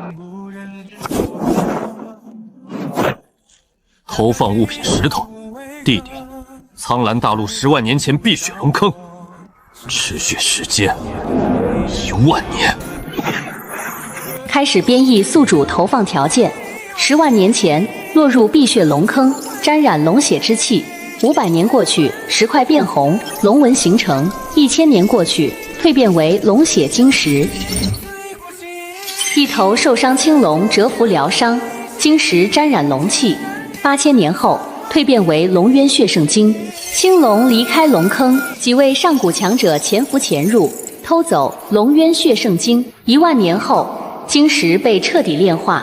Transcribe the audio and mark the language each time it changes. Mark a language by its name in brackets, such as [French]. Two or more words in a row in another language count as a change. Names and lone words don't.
[Chinese] 投放物品石头，地点：苍蓝大陆10万年前碧血龙坑，持续时间1万年。开始编译宿主投放条件：10万年前落入碧血龙坑，沾染龙血之气。500 年過去，石塊變紅，龍紋形成；1000年過去，蛻變為龍血晶石。一頭受傷青龍蟄伏療傷，晶石沾染龍氣。8000年後，蛻變為龍淵血聖晶。青龍離開龍坑，幾位上古強者潛伏潛入，偷走龍淵血聖晶。1萬年後，晶石被徹底煉化。